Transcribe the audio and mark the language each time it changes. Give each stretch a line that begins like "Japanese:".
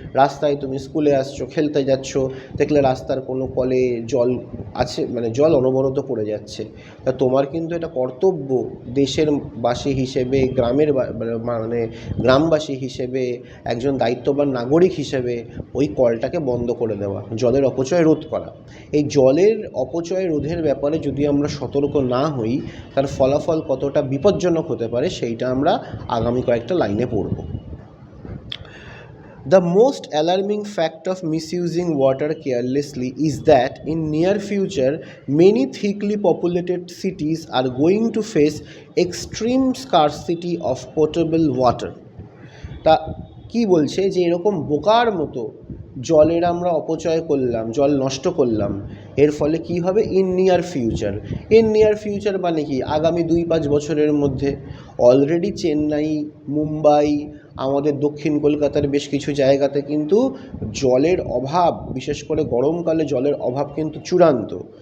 Bangla: রাস্তায় তুমি স্কুলে আসছো, খেলতে যাচ্ছ, দেখলে রাস্তার কোনো কলে জল আছে, মানে জল অনবরত পড়ে যাচ্ছে, তা তোমার কিন্তু এটা কর্তব্য দেশের বাসী হিসেবে, মানে গ্রামবাসী হিসেবে, একজন দায়িত্ববান নাগরিক হিসেবে ওই কলটাকে বন্ধ করে দেওয়া, জলের অপচয় রোধ করা। এই জলের অপচয় রোধের ব্যাপারে যদি আমরা সতর্ক না হই, তার ফলাফল কতটা বিপজ্জনক হতে পারে সেইটা আমরা আগামী কয়েকটা লাইনে পড়ব।
English: The most alarming fact of misusing water carelessly is that in near future many thickly populated cities are going to face extreme scarcity of potable water.
Bangla: তা কি বলছে যে এরকম বোকার মতো জলের আমরা অপচয় করলাম, জল নষ্ট করলাম, এর ফলে কি হবে?
English: in near future
Bangla: মানে কি? আগামী 2-5 বছরের মধ্যে অলরেডি চেন্নাই, মুম্বাই, আমাদের দক্ষিণ কলকাতার বেশ কিছু জায়গাতে কিন্তু জলের অভাব, বিশেষ করে গরমকালে জলের অভাব কিন্তু চূড়ান্ত।